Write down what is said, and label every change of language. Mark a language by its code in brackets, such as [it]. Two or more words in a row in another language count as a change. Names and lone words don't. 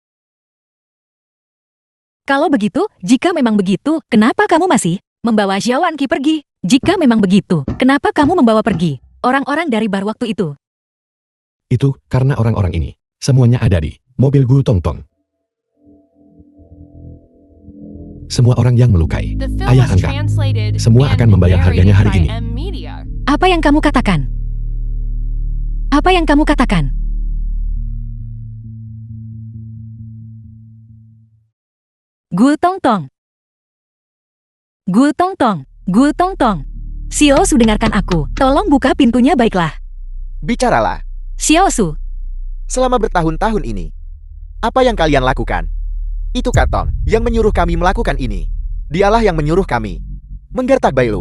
[id] Kalau begitu, jika memang begitu, kenapa kamu masih membawa Xiao Anqi pergi? Jika memang begitu, kenapa kamu membawa pergi orang-orang dari bar waktu itu? Itu karena orang-orang ini semuanya ada di mobil Gu Tongtong. Semua orang yang melukai [en] The film [id] ayah [en] was [id] angkat, [en] translated [id] semua [en] and [id] akan membayar harganya hari [en] narrated by [id] ini. M Media. Apa yang kamu katakan? Apa yang kamu katakan? Gu Tongtong. Gu Tongtong. Gu Tongtong. Xiao Su, dengarkan aku. Tolong buka pintunya, baiklah. Bicaralah. Xiao Su. Selama bertahun-tahun ini, apa yang kalian lakukan? Itu Kak Tong yang menyuruh kami melakukan ini. Dialah yang menyuruh kami menggertak Bailu.